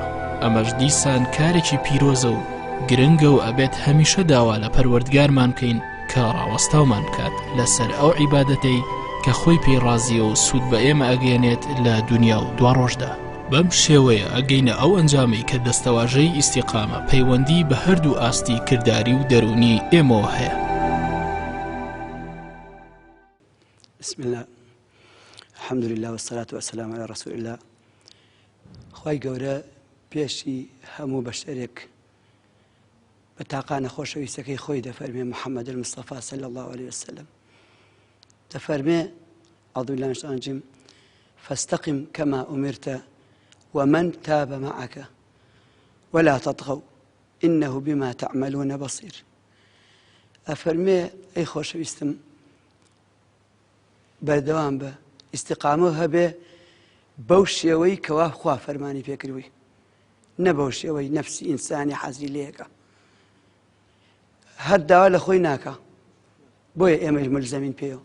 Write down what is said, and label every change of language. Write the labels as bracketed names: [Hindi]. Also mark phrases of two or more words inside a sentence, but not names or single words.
[Central Kurdish] ئەمەش دیسان کارێکی پیرۆزە و گرنگە و ئەبێت هەمیشە داوا لە پەروەردگارمان بکەین کە ڕاوەستاومان بکات لەسەر ئەو عیبادەتەی کە خۆی پێی ڕازیە و سوود بە ئێمە ئەگەێنێت لە دنیا و دوا ڕۆژدا. بەم شێوەیە ئەگەینە ئەو ئەنجامەی کە دەستەواژەی ئیستیقامە پەیوەندی بە هەردوو ئاستی کردداری و دەرونی ئێمەوە هەیە. [Arabic] بسم الله الحمد لله والصلاة والسلام على رسول الله. [Central Kurdish] خوای گەورە پێشی هەموو بەشەرێک بە تاقانە خۆشەویستەکەی خۆی دەفەرمێ [Arabic] محەممەد المصطفى صلى الله عليه وسلم دەفەرمێ أعوذ بالله من الشيطان الرجيم فاستقم كما أمرت ومن تاب معك ولا تطغوا إنه بما تعملون بصير. [Central Kurdish] أفرمي أي خۆشەویستم بەردەوام بە ئیستیقامە هەبێ بەو شێوەی کەوا خوا فەرمانی پێکردووی، نە بەو شێوەی نەفسی ئینسانی حەزی لێیەکە، هەر داوا لە خۆی ناکە. بۆیە ئێمە ملزەمین پێوە.